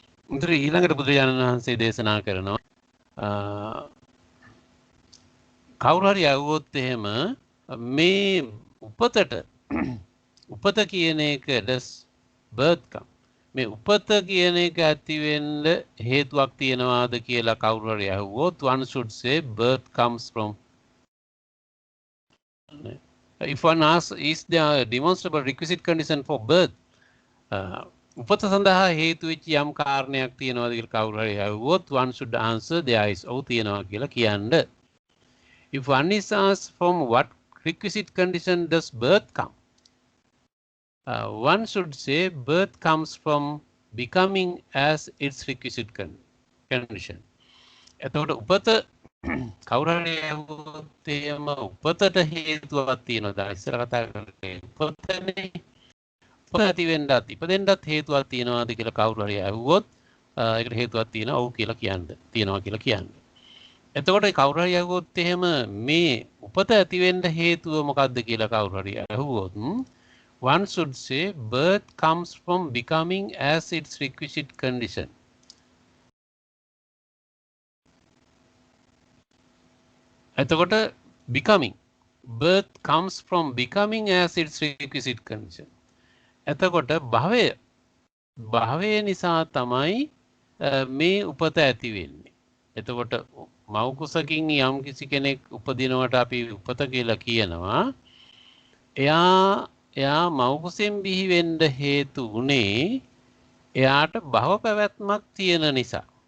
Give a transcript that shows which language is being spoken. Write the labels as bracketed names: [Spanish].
[Sinhala] මුද්‍ර ඊළඟට බුදුරජාණන් වහන්සේ දේශනා කරනවා කවුරු හරි ඇහුවොත් එහෙම මේ උපතට උපත කියන එක [English] does birth come [Sinhala] මේ උපත කියන එක ඇති වෙන්න හේතුවක් තියනවාද කියලා කවුරු හරි ඇහුවොත් [English] one should say birth comes from if one asks is there a demonstrable requisite condition for birth [Sinhala] උපත සඳහා හේතු වෙච්ච යම් කාරණයක් තියනවාද කියලා කවුරු හරි ඇහුවොත් [English] one should answer there is [Sinhala] ඔව් තියනවා කියලා කියන්න. [English] If one is asked from what requisite condition does birth come, one should say birth comes from becoming as its requisite condition. [Sinhala] එතකොට උපත කවුරු හරි ඇහුවොත් එහෙම උපතට හේතුවක් තියනවාද? ඉස්සර කතා කරේ උපතනේ. උපත ඇති වෙන්නත් ඉපදෙන්නත් හේතුවක් තියනවාද කියලා කවුරු හරි ඇහුවොත් ඒකට හේතුවක් තියෙනවා ඔව් කියලා කියන්න. තියනවා කියලා කියන්න. එතකොට කවුරු හරි ඇහුවොත් එහෙම මේ උපත ඇති වෙන්න හේතුව මොකක්ද කියලා කවුරු හරි ඇහුවොත් [English] one should say birth comes from becoming as its requisite condition. එතකොට becoming birth comes from becoming as its requisite condition. [Sinhala] එතකොට භවය නිසා තමයි මේ උපත ඇති වෙන්නේ. එතකොට මව් කුසකින් යම් කිසි කෙනෙක් උපදිනවට අපි උපත කියලා කියනවා. එයා මව් කුසෙන් බිහි වෙන්න හේතු උනේ එයාට භව පැවැත්මක් තියෙන නිසා.